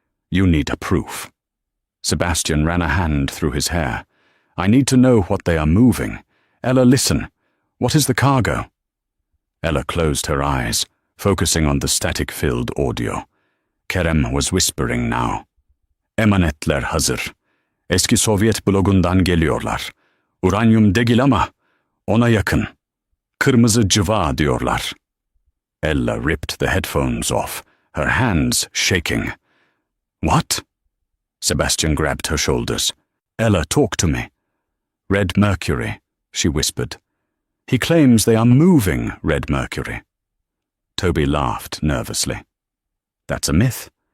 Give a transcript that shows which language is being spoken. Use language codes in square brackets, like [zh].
[en] You need a proof." Sebastian ran a hand through his hair. "I need to know what they are moving. Ella, listen. What is the cargo?" Ella closed her eyes, focusing on the static-filled audio. Kerem was whispering now. [tr] "Emanetler hazır. Eski Sovyet blogundan geliyorlar. Uranyum değil ama ona yakın. Kırmızı cıva diyorlar." [en] Ella ripped the headphones off, her hands shaking. "What?" Sebastian grabbed her shoulders. "Ella, talk to me." "Red mercury," she whispered. "He claims they are moving red mercury." Toby laughed nervously. "That's a myth.